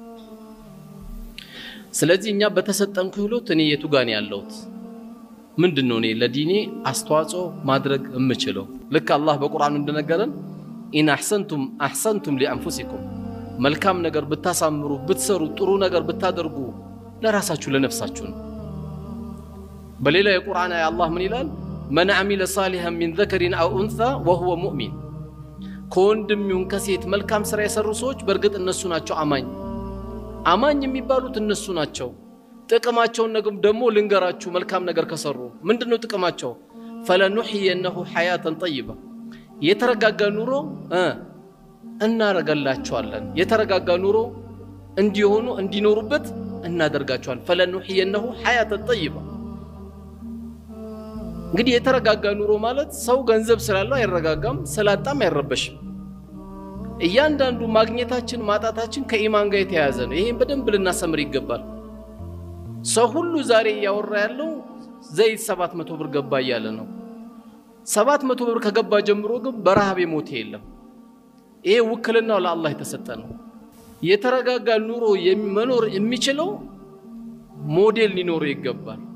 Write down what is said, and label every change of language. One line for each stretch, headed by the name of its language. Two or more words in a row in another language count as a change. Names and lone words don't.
Amharic: ስለዚህ እኛ በተሰጠን ክህሎት እኔ የቱ ጋር ነው ያለሁት ምንድነው እኔ ለዲኔ አስተዋጽኦ ማድረግ እምችለው ልክ አላህ በቁርአኑ እንደነገረን
Arabic: إن أحسنتم لأنفسكم
Amharic: መልካም ነገር ብታሳምሩ ብትሰሩ ጥሩ ነገር ብታደርጉ ለራሳችሁ ለነፍሳችሁ ነው በሌላ የቁርአን አያ አላህ ምን ይላል
Arabic: من عمل صالحا من ذكر أو أنثى وهو مؤمن
Amharic: ከወንድም ይሁን ከሴት መልካም ስራ የሰሩ ሰዎች በርግጥ እነሱ ናቸው አማኝ የሚባሉት እነሱ ናቸው ጥቅማቸው ደግሞ ልንገራችሁ መልካም ነገር ከሰሩ ምንድነው ጥቅማቸው
Arabic: فلنحيينه حياة طيبة
Amharic: የተረጋጋ ኑሮ እናረጋላቸዋለን የተረጋጋ ኑሮ እንዲኖሩበት እናደርጋቸዋለን
Arabic: فلنحيينه حياة طيبة
Amharic: እንግዲህ የተረጋጋ ኑሮ ማለት ሰው ገንዘብ ስላለው አይረጋጋም ስላጣም አይረበሽም እያንዳንዱ ማግኘታችን ማጣታችን ከኢማን ጋር የተያያዘ ነው ይሄን በደንብ ልናሰምር ይገባል ሰው ሁሉ ዛሬ ያወራ ያለው ዘይት 700 ብር ገባ ያለ ነው 700 ብር ከገባ ጀምሮ ግን በረሃብ የሞተ የለም ይሄ ውክልናው ለአላህ የተሰጠ ነው የተረጋጋ ኑሮ መኖር የሚችለው ሞዴል ሊኖር ይገባል